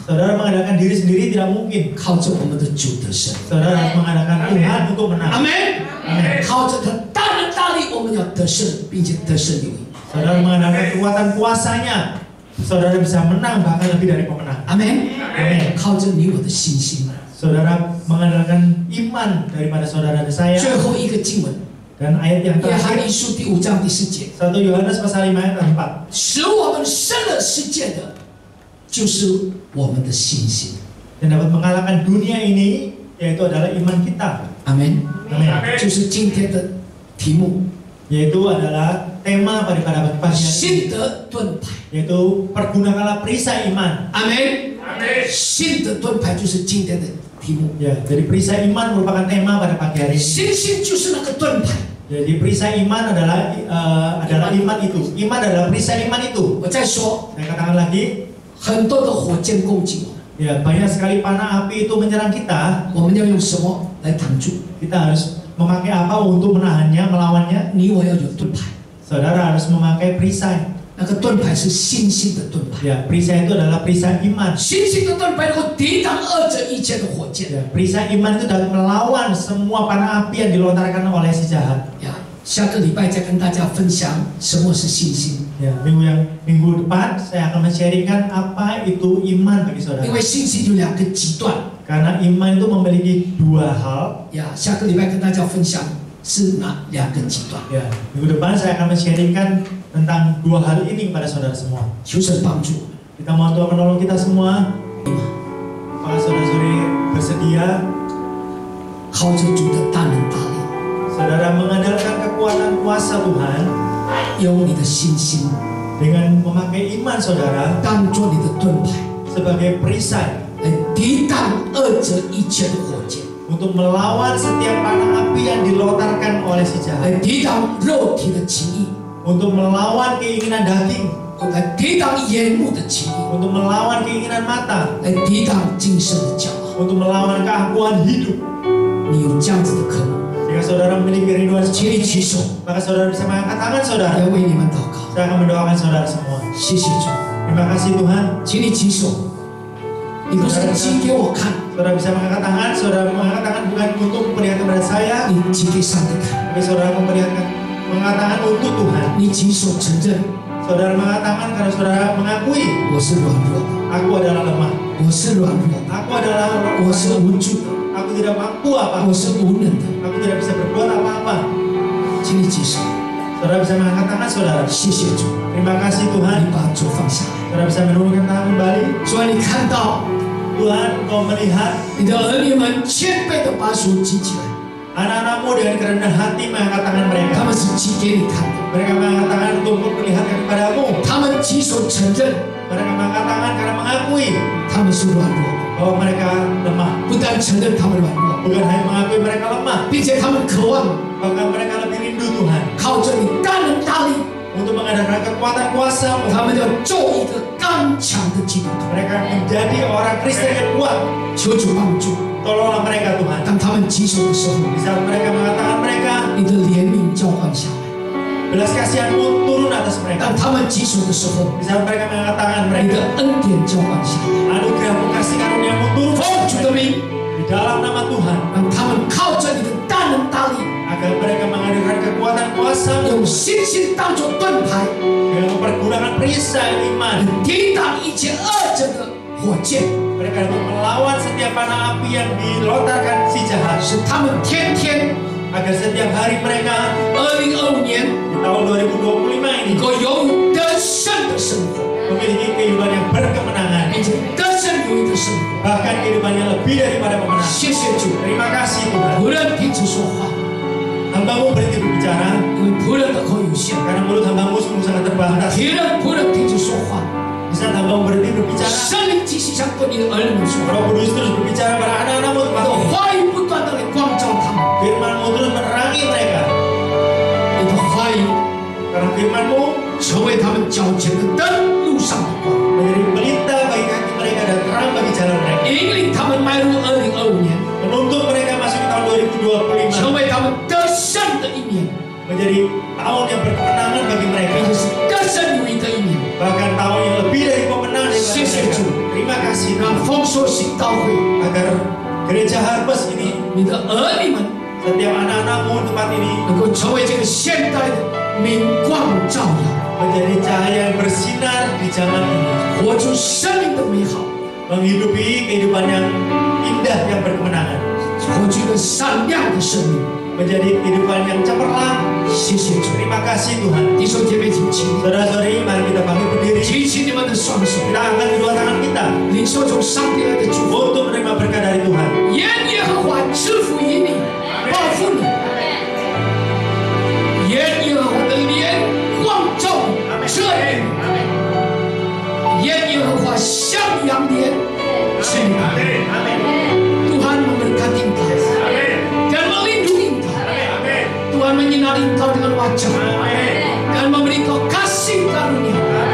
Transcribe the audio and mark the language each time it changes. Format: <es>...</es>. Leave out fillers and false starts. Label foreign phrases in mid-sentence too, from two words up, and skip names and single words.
<id>Saudara mengandalkan diri sendiri tidak mungkin.</id> <zh>靠着我们的主得胜。</zh> <id>Saudara harus mengandalkan Tuhan untuk</id> <zh>阿</zh> <id>menang.</id> <zh>门。</zh> <id>Amin.</id> <zh>靠着他大能大力，我们要得胜，并且得胜有余。</zh> <id>Saudara mengandalkan kekuatan kuasanya, saudara bisa menang bahkan lebih dari pemenang.</id> <zh>阿门。</zh> <id>Amin.</id> <zh>靠着你我的信心。</zh> <id>Saudara mengandalkan iman daripada saudara dan saya.</id> <zh>最后一个经文，</zh> <id>Dan ayat yang</id> <zh>约翰</zh> <id>terakhir,</id> <zh>一书第5章第4节，</zh> <id>1 Yohanes pasal 5 ayat 4.</id> <zh>使我们胜了世界的，就是我们的信心。</zh> <id>Dan dapat mengalahkan dunia ini, yaitu adalah iman kita.</id> <zh>阿门。</zh> <id>Amin.</id> <zh>就是今天的题目，</zh> <id>Yaitu adalah tema pada pagi hari ini,</id> <zh>信德盾牌。</zh> <id>yaitu pergunakanlah perisai iman.</id> <zh>阿门。信德盾牌就是今天的题目。</zh> <id>Ya, jadi perisai iman merupakan tema pada pagi hari ini.</id> <zh>信心就是那个盾牌。</zh> <id>Jadi perisai iman adalah iman itu. Iman adalah perisai iman itu.</id> <zh>我再说，</zh> <id>Saya katakan lagi,</id> <zh>很多的火箭攻击我们，</zh> <id>ya banyak sekali panah api itu menyerang kita.</id> <zh>我们要用什么来挡住？</zh> <id>Kita harus memakai apa untuk menahannya, melawannya?</id> <zh>你我要有盾牌，</zh> <id>Saudara harus memakai perisai.</id> <zh>那个盾牌是信心的盾牌。</zh> <id>Ya, perisai itu adalah perisai iman.</id> <zh>信心的盾牌能够抵挡二者一切的火箭。</zh> <id>Ya, perisai iman itu dapat melawan semua panah api yang dilontarkan oleh si jahat.</id> <zh>呀，下个礼拜再跟大家分享什么是信心，</zh> <id>Ya, minggu depan saya akan men-sharingkan apa itu iman bagi saudara.</id> <zh>因为信心有2个极端。</zh> <id>Karena iman itu memiliki 2 hal.</id> <zh>呀，下个礼拜跟大家分享是哪2个极端。</zh> <id>Ya, minggu depan saya akan men-sharingkan tentang 2 hal ini kepada saudara semua.</id> <zh>求神帮助。</zh> <id>Kita mohon Tuhan menolong kita semua. Apakah saudara-saudari bersedia?</id> <zh>靠着主的大能大力，</zh> <id>Saudara mengandalkan kekuatan kuasa Tuhan</id> <zh>用你的信心</zh> <id>dengan memakai iman saudara</id> <zh>当做你的盾牌，</zh> <id>sebagai perisai</id> <zh>来抵挡二者一切的火箭，</zh> <id>untuk melawan setiap panah api yang dilontarkan oleh si jahat,</id> <zh>来抵挡肉体的情欲，</zh> <id>untuk melawan keinginan daging,</id> <zh>来抵挡眼目的情欲，</zh> <id>untuk melawan keinginan mata,</id> <zh>来抵挡今生的骄傲。</zh> <id>untuk melawan keangkuhan hidup.</id> <zh>你有这样子的渴慕，</zh> <id>Jika saudara memiliki kerinduan</id> <zh>请你</zh> <id>seperti</id> <zh>举</zh> <id>ini,</id> <zh>手，</zh> <id>maka saudara bisa mengangkat tangan saudara.</id> <zh>来为你们祷告。</zh> <id>Saya akan mendoakan saudara semua.</id> <zh>谢谢主，</zh> <id>Terima kasih Tuhan.</id> <zh>请你举手。你不是举给我看，</zh> <id>Saudara bisa mengangkat tangan. Saudara mengangkat tangan bukan untuk memperlihatkan kepada saya,</id> <zh>你举给上帝看。</zh> <id>tapi saudara mengangkat tangan untuk Tuhan.</id> <zh>你举手承认</zh> <id>Saudara mengangkat tangan karena saudara mengakui</id> <zh>我是软弱的，</zh> <id>aku adalah lemah,</id> <zh>我是软弱的，</zh> <id>aku adalah</id> <zh>我是无助的，</zh> <id>aku tidak mampu apa,</id> <zh>我是无能的。</zh> <id>aku tidak bisa berbuat apa-apa.</id> <zh>请你举手，</zh> <id>Saudara bisa mengangkat tangan saudara.</id> <zh>谢谢主，</zh> <id>Terima kasih</id> <zh>你</zh> <id>Tuhan.</id> <zh>把手放下来。</zh> <id>Saudara bisa menurunkan tangan kembali.</id> <zh>主啊，你看到</zh> <id>Tuhan, Engkau melihat</id> <zh>你的儿女们谦卑的把手举起来，</zh> <id>anak-anakmu dengan kerendahan hati mengangkat tangan</id> <zh>他</zh> <id>mereka.</id> <zh>们是举给你看的，</zh> <id>Mereka mengangkat tangan untuk memperlihatkan kepadamu.</id> <zh>他们举手承认</zh> <id>Mereka mengangkat tangan karena mengakui</id> <zh>他们是软弱的，</zh> <id>bahwa mereka lemah.</id> <zh>不但承认他们软弱，</zh> <id>Bukan hanya mengakui mereka lemah,</id> <zh>并且他们渴望</zh> <id>bahkan mereka lebih rindu Tuhan</id> <zh>靠着你大能大力，</zh> <id>untuk mengadakan kekuatan kuasa.</id> <zh>他们要做一个刚强的基督徒。</zh> <id>Mereka menjadi orang Kristen yang kuat.</id> <zh>求主帮助，</zh> <id>Tolonglah mereka Tuhan.</id> <zh>当他们举手的时候，</zh> <id>Di saat mereka mengatakan mereka,</id> <zh>你的怜悯浇灌下来；</zh> <id>belas kasihan-Mu turun atas</id> <zh>当</zh> <id>mereka.</id> <zh>他们举手的时候，</zh> <id>Di saat mereka mengatakan</id> <zh>你的</zh> <id>mereka,</id> <zh>恩典浇灌下来。</zh> <id>anugerah-Mu, kasih karunia-Mu turun</id> <zh>奉</zh> <id>atas</id> <zh>主的</zh> <id>mereka.</id> <zh>名，</zh> <id>Di dalam nama Tuhan,</id> <zh>让他们靠着你的大能大力，</zh> <id>agar mereka menghadirkan kekuatan kuasa</id> <zh>用信心当作盾牌，</zh> <id>dengan mempergunakan perisai iman.</id> <zh>抵挡一切恶者的火箭，</zh> <id>Mereka dapat melawan setiap panah api yang dilontarkan si jahat,</id> <zh>使他们天天</zh> <id>agar setiap hari mereka</id> <zh>2025年</zh> <id>di tahun 2025 ini</id> <zh>能够拥有得胜的生活，</zh> <id>memiliki kehidupan yang berkemenangan,</id> <zh>并且得胜有余的生活。</zh> <id>bahkan kehidupan yang lebih daripada pemenang.</id> <zh>谢谢主，</zh> <id>Terima kasih Tuhan.</id> <zh>仆人停止说话，</zh> <id>Hambamu berhenti berbicara</id> <zh>因为仆人的口有限。</zh> <id>karena mulut hambamu sungguh sangat terbatas.</id> <zh>仆人停止说话，</zh> <id>Di saat hambamu berhenti berbicara,</id> <zh>圣灵继续向对你的儿女们说话，</zh> <id>Roh Kudus terus berbicara pada anak-anakmu</id> <zh>你的</zh> <id>tempat ini.</id> <zh>话语不断的来光照他们，</zh> <id>Firman-Mu terus menerangi mereka,</id> <zh>你的话语</zh> <id>karena Firman-Mu</id> <zh>成为他们脚前的灯，路上的光，</zh> <id>menjadi pelita bagi kaki mereka dan terang bagi jalan mereka,</id> <zh>引领他们迈入2025年，</zh> <id>menuntut mereka masuk ke tahun</id> <zh>成</zh> <id>2025</id> <zh>为他们得胜的一年，</zh> <id>menjadi tahun yang berkemenangan bagi mereka,</id> <zh>并且是得胜有余的一年。</zh> <id>bahkan tahun yang lebih dari pemenang daripada Sisi mereka. Tuhan. Terima kasih</id> <zh>让</zh> <id>Tuhan,</id> <zh>丰收行道会，</zh> <id>agar gereja Harvest ini,</id> <zh>你的儿女们</zh> <id>setiap anak-anakmu tempat ini</id> <zh>能够成为这个现代的明光照耀，</zh> <id>menjadi cahaya yang bersinar di zaman ini,</id> <zh>活出生命的美好，</zh> <id>menghidupi kehidupan yang indah yang berkemenangan,</id> <zh>活出一个闪亮的生命。</zh> <id>menjadi kehidupan yang cemerlang.</id> <zh>谢谢主，</zh> <id>Terima kasih Tuhan.</id> <zh>弟兄姐妹，请起立，</zh> <id>Saudara-saudari, mari kita bangkit berdiri.</id> <zh>举起你们的双手，</zh> <id>Kita angkat kedua tangan kita</id> <zh>领受从上帝来的祝福。</zh> <id>untuk menerima berkat dari Tuhan.</id> <zh>愿耶和华赐福于你，报复你；愿耶和华的脸光照你，遮掩你；愿耶和华向阳脸赐你。</zh> <id>Tuhan memberkati engkau, dan melindungi engkau. Tuhan menyinari engkau dengan wajah, dan memberi engkau kasih karunia.</id>